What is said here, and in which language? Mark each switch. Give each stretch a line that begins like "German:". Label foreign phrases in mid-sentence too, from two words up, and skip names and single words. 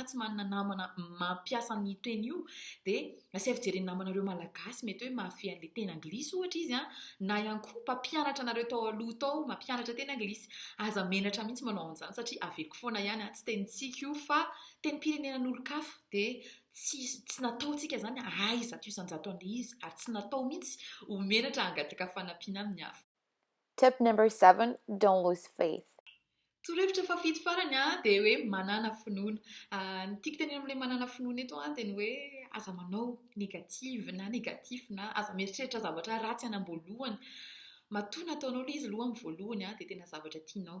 Malagasy: tsy manana namana mampiasa ny teny io dia asavy jereny namanareo malagasy mety hoe mahafehy an'le teny anglisy ohatra izy na ihany koa mpampianatra anareo tao aloha tao mampianatra teny anglisy aza menatra mihitsy manao an'izany satria averiko foana ihany tsy tenintsika io fa teny pirenenan'olo-kafa dia tsy nataontsika zany zato isan-jato an'le izy ary tsy natao mihitsy homenatra hangataka fanampiana amin'ny hafa.
English: Tip number 7, don't lose faith.
Malagasy: Torohevitra fafito farany dia hoe manana finoana. Ny tiako tenena amin'ilay manana finoana eto dia ny hoe aza manao negatif na aza mieritreritra zavatra ratsy anam-boalohany. Matoa nataonao ilay izy aloha amin'ny voalohany dia tena zavatra tianao.